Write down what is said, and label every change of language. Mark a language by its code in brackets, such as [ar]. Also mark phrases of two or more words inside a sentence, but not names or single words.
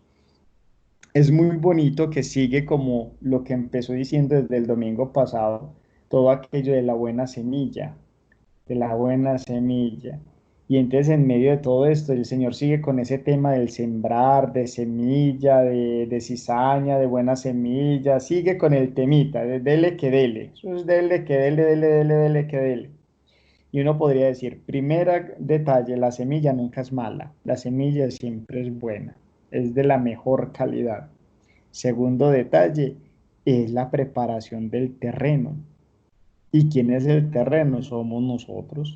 [es] Es muy bonito que sigue como lo que empezó diciendo desde el domingo pasado, todo aquello de la buena semilla. Y entonces en medio de todo esto el Señor sigue con ese tema del sembrar, de semilla, de cizaña, de buena semilla, sigue con el temita, de dele que dele, eso es dele que dele, dele, dele, dele que dele. Y uno podría decir, primer detalle, la semilla nunca es mala, la semilla siempre es buena, es de la mejor calidad. Segundo detalle, es la preparación del terreno. ¿Y quién es el terreno? Somos nosotros.